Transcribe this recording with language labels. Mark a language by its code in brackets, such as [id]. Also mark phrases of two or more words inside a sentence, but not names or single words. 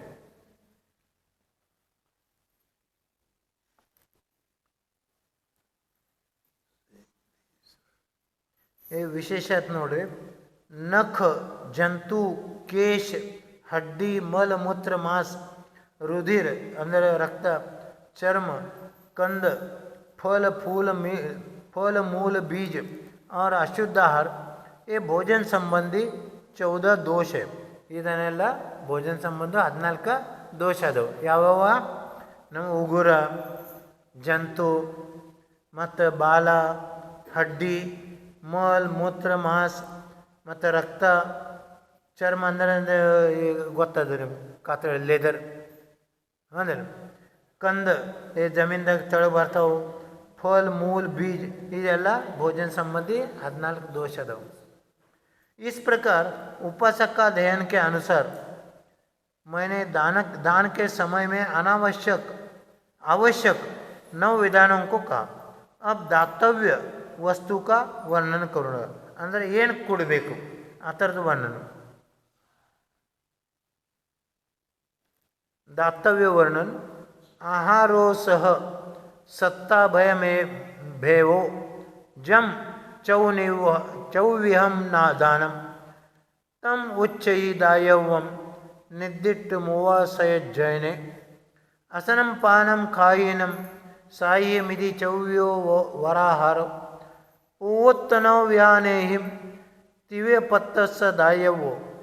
[kn] ವಿಶೇಷತ್ ನೋಡ್ರಿ, ನಖ, ಜಂತು, ಕೇಶ, ಹಡ್ಡಿ, ಮಲ, ಮೂತ್ರ, ಮಾಂಸ, [hi] रुधिर ಅಂದರೆ रक्त, चर्म, कंद, फल मूल बीज और अशुद्ध आहार, ये भोजन संबंधी 14 दोष है. [kn] ಇದನ್ನೆಲ್ಲ ಭೋಜನ ಸಂಬಂಧ 14 ದೋಷ ಅದಾವೆ. ಯಾವ್ಯಾವ? ನಮ್ಮ ಉಗುರ, ಜಂತು, ಮತ್ತು ಬಾಲ, ಹಡ್ಡಿ, ಮಲ್, ಮೂತ್ರ, ಮಾಂಸ, ಮತ್ತು ರಕ್ತ, ಚರ್ಮ ಅಂದರೆ ಗೊತ್ತದ ನಿಮ್ಗೆ, ಕಾತ್ರ ಲೆದರ್ ಅಂದ್ರೆ ಕಂದ, ಈ ಜಮೀನ್ದಾಗ ತೆಳಗೆ ಬರ್ತಾವೆ, [hi] फल मूल बीज, ಇದೆಲ್ಲ भोजन संबंधी 14 दोष अदाव. इस प्रकार उपासक का ध्यान के अनुसार मैंने दान के समय में आवश्यक 9 विधानों को कहा. अब दातव्य वस्तु का वर्णन करूँगा. [kn] ಅಂದರೆ ಏನು ಕೊಡಬೇಕು ಆ ಥರದ ವರ್ಣನ. [hi] दातव्य वर्णन. [pra] आहारो सह सत्ता भय में भेवो जम चौविहम दानम तम उच्चई दायवम निद्दिट्ट मूवाशय जैने असनम पानम खायिनम साये मिधि चौव्यो वराहार उवत्तनो व्यानेहिम तिवे पत्तस्स दायवो